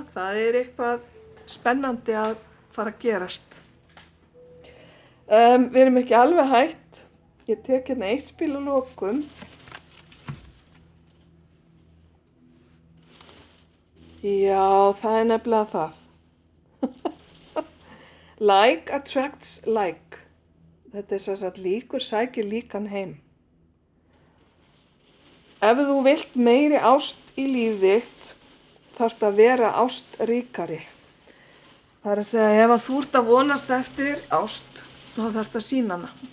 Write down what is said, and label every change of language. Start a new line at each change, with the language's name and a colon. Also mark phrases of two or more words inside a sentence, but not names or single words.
Icelandic: Það er eitthvað spennandi að fara að gerast. Við erum ekki alveg hætt. Ég tek hérna eitt spil að lokum. Já, það er nefnilega það.
English: Like attracts like.
Icelandic: Þetta er sem sagt líkur sækir líkan heim. Ef þú vilt meiri ást í líf þitt, þarftu að vera ástríkari. Það er að segja, ef þú ert að vonast eftir ást, þá þarftu að sýna hana.